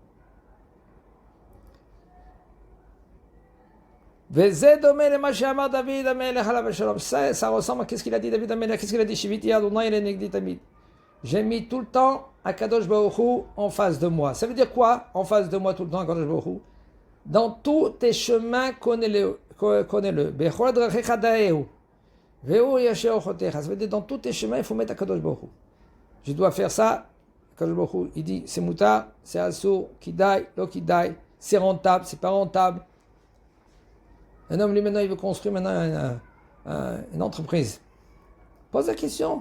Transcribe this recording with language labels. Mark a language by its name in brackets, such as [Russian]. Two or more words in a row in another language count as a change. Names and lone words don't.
[French] Ça ressemble à qu'est-ce qu'il a dit David Amelech, qu'est-ce qu'il a dit [Hebrew] שויתי אדוני לנגדי תמיד. [French] J'ai mis tout le temps [Hebrew] הקדוש ברוך הוא [French] en face de moi. Ça veut dire quoi? En face de moi tout le temps [Hebrew] הקדוש ברוך הוא. [French] Dans tous tes chemins, connais-le. [Hebrew] בכל דרכיך דעהו. והוא יישר אורחותיך. [French] Ça veut dire dans tous tes chemins, il faut mettre [Hebrew] הקדוש ברוך הוא. [French] Je dois faire ça. [Hebrew] הקדוש ברוך הוא, [French] il dit c'est moutar, c'est assour, [Hebrew] כדאי לא כדאי, [French] c'est rentable, c'est pas rentable. Un homme, lui, maintenant, il veut construire maintenant une entreprise. Pose la question.